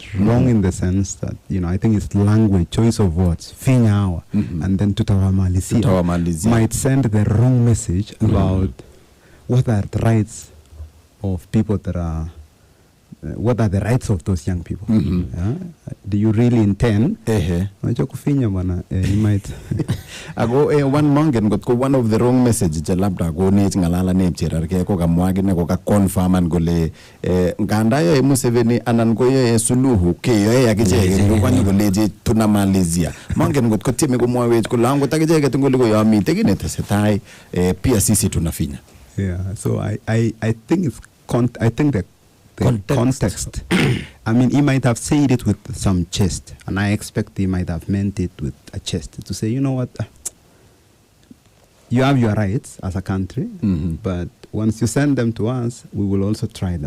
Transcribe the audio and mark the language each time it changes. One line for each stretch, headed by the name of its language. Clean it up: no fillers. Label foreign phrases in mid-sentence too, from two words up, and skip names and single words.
English: Wrong in the sense that I think his language, choice of words, finyawa, and then tutawamalizia might send the wrong message about what are the rights of people that are. What are the rights of those young people? do you really intend?
Swahili: Unajua kufinya bwana,
English: you might.
Kalenjin: Ako one mongen got ko
English: one of the wrong message
Kalenjin: je labda ko ne ngalala ne cherarke ko kamwagi ne ko ka confirm an gole nganda yo Museveni anan ko yo Suluhu ke yo yakijeke ko kwani gole je tuna Malaysia mongen got ko time ko mwawe ko lango takijeke tungole ko yo mi tegine tesetai
Swahili: pia sisi tunafinya.
English: Yeah, so I think it's I think the context. I mean, he might have said it with some jest, and I expect he might have meant it with a jest to say, you know what, you have your rights as a country, but once you send them to us, we will also try them.